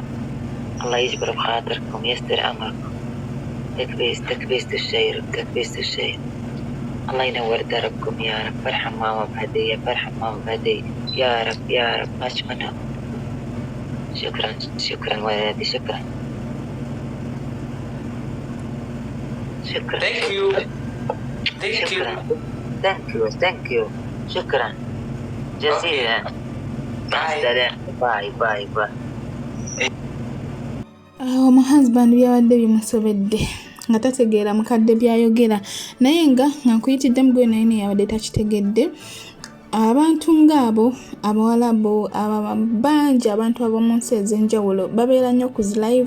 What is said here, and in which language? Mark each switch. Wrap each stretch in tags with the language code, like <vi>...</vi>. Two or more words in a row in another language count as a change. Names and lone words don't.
<ar>الله يجبر بخاطركم يستر أمركم. تكبيس تكبيس الشير تكبيس الشير. الله ينور دربكم يا رب. فرحة ماما بهدية. فرحة ماما بهدية يا رب يا رب. ماش منهم. شكرا شكرا ولادي. شكرا شكرا.</ar> <en>Thank you. Thank you.</en> <ar>شكرا.</ar> <en>Thank you thank you.</en> <ar>شكرا جزيلا. مع السلامة.</ar> <en>bye bye bye.</en> <lg>Mu husband byabadde bimusobedde nga tategeera mukadde byayogera naye nga nkuyitiddemu gwe naye yabadde takitegedde. Abantu ng'abo abawalabu bangi abantu ab'omu nsi ez'enjawulo babeera nnyo ku live</lg>